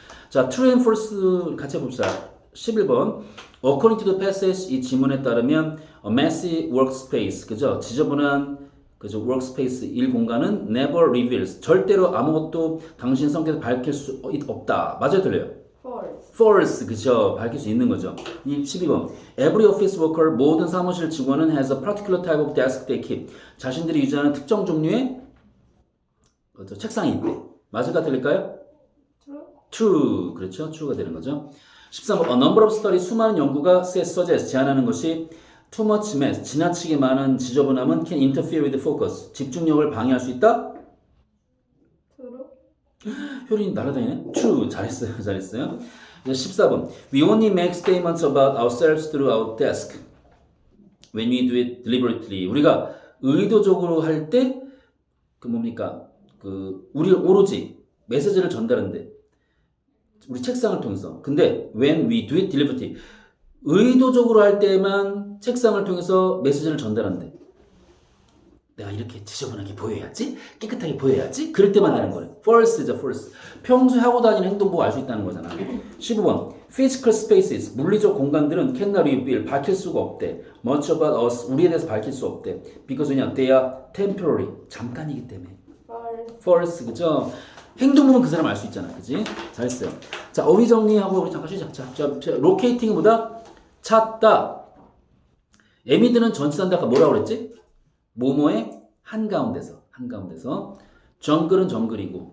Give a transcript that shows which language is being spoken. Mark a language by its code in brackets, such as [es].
[ko] 자, [en] true and false [ko] 같이 해봅시다. 11번. [en] According to the passage, [ko] 이 지문에 따르면 [en] a messy workspace, 그죠? [ko] 지저분한 그죠? workspace 일 공간은 [en] never reveals, [ko] 절대로 아무것도 당신 성격을 밝힐 수 없다. 맞아요, 틀려요? False, 그죠? 밝힐 수 있는 거죠. 12번. [en] Every office worker, [ko] 모든 사무실 직원은 [en] has a particular type of desk they keep. [ko] 자신들이 유지하는 특정 종류의 그렇죠? 책상이 있대. 맞을까, 틀릴까요? True, 그렇죠? True가 되는 거죠. [en] 13번. A number of studies, [ko] 수많은 연구가 [en] suggest, [ko] 제안하는 것이 [en] too much mess, [ko] 지나치게 많은 지저분함은 [en] can interfere with focus, [ko] 집중력을 방해할 수 있다? 효린이 날아다니네? True, 잘했어요. 14번. [en] We only make statements about ourselves through our desk when we do it deliberately. [ko] 우리가 의도적으로 할 때 그 뭡니까? 우리 오로지 메시지를 전달하는데 우리 책상을 통해서. 근데 [en] when we do it deliberately, [ko] 의도적으로 할 때만 책상을 통해서 메시지를 전달한대. 내가 이렇게 지저분하게 보여야지, 깨끗하게 보여야지. 그럴 때만 되는 거래. false죠, false. 평소에 하고 다니는 행동 보고 알 수 있다는 거잖아. 15번. [en] Physical spaces, [ko] 물리적 공간들은 [en] cannot reveal, [ko] 밝힐 수가 없대. [en] Much about us, [ko] 우리에 대해서 밝힐 수 없대. [en] Because [ko] 왜냐, [en] they are temporary, [ko] 잠깐이기 때문에. false, 그죠? 행동 보면 그 사람 알 수 있잖아, 그지? 잘했어요. 자, 어휘 정리하고 우리 잠깐 쉬자. 자, locating이 뭐다? 찾다. 에미드는 전치사인데 아까 뭐라고 그랬지? 뭐뭐의 한가운데서. 정글은 정글이고.